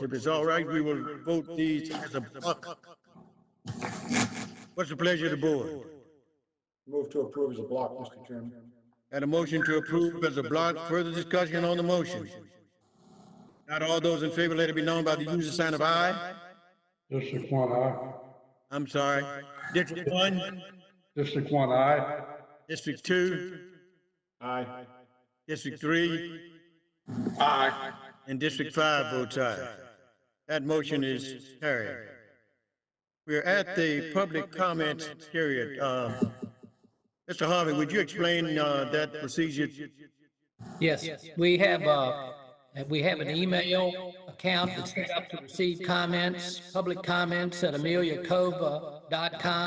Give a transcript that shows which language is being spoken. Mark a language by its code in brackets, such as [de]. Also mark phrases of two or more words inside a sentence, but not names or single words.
[en] If it's all right, we will vote these as a block. What's the pleasure of the board? Move to approve as a block, Mr. Chairman. Got a motion to approve as a block. Further discussion on the motion? Not all those in favor, let it be known by the user sign of aye. District 1, aye. I'm sorry. District 1? District 1, aye. District 2, Aye. District 3, Aye. and District 5 votes aye. That motion is carried. We're at the public comment period. Mr. Harvey, would you explain that procedure? Yes, we have an email account that's set up to receive comments, public comments at ameliacova.com.